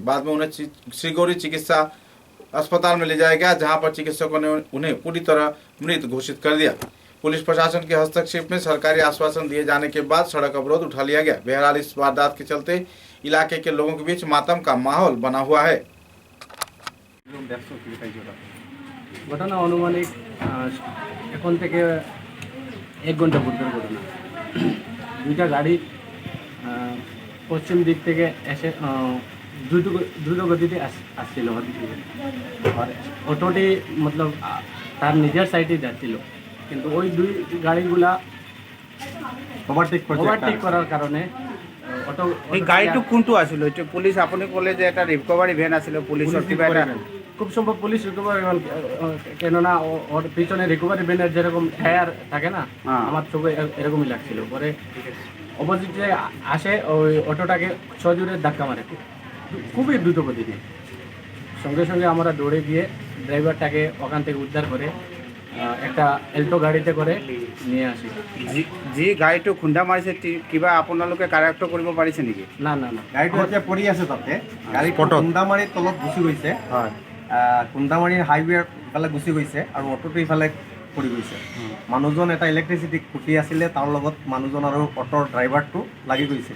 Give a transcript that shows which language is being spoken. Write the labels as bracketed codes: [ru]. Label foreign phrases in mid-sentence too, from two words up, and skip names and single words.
[hi] बाद में उन्हें श्रीगौरी चिकित्सा अस्पताल में ले जाया गया, जहां पर चिकित्सकों ने उन्हें पूरी तरह मृत घोषित कर दिया। पुलिस प्रशासन के हस्तक्षेप में सरकारी आश्वासन दिए जाने के बाद सड़क अवरोध उठा लिया गया। बहरहाल इस वारदात के चलते इलाके के लोगों के बीच मातम का माहौल बना हुआ है। घटना अनुमानिक [bn] এখন থেকে 1 ঘন্টা পূর্বের ঘটনা। দুইটা গাড়ি পশ্চিম দিক থেকে এসে দ্রুত গতিতে আসছিল। আর অটোটি মতলব তার নিজের সাইডে যাচ্ছিল, কিন্তু ওই দুই গাড়িগুলা ওভারটেক করার কারণে অটো [as] এই গাড়িটো কোনটো আছিল? এটা পুলিশ আপনি কলে যে এটা [en] recovery van [as] আছিল পুলিশের কিবা এটা [bn] খুব সম্ভব পুলিশ [en] recovery van, [bn] কেননা ওর পিছনে রিকভারি ভ্যানের যেরকম টায়ার থাকে না, আমার চোখে এরকমই লাগছিল। পরে অপোজিটে আসে ওই অটোটাকে সজোরে ধাক্কা মারে খুবই দ্রুত গতিতে। সঙ্গে সঙ্গে আমরা দৌড়ে গিয়ে ড্রাইভারটাকে ওখান থেকে উদ্ধার করে একটা এল্টো গাড়িতে করে নিয়ে আসি। [as] যি গাড়িটো খুন্দা মাৰিছে কিবা আপোনালোকে কাৰেক্ট কৰিব পাৰিছে নেকি? না না না, গাড়ীটো এতিয়া পৰি আছে তাতে। গাড়ী খুন্দামাৰী তলত গুচি গৈছে। হয়, খুন্দামাৰী হাইৱে ইফালে গুচি গৈছে আৰু অটোটো ইফালে পৰি গৈছে। মানুহজন এটা ইলেক্ট্ৰিচিটি খুঁটি আছিলে, তাৰ লগত মানুহজন আৰু অটোৰ ড্ৰাইভাৰটো লাগি গৈছিলে।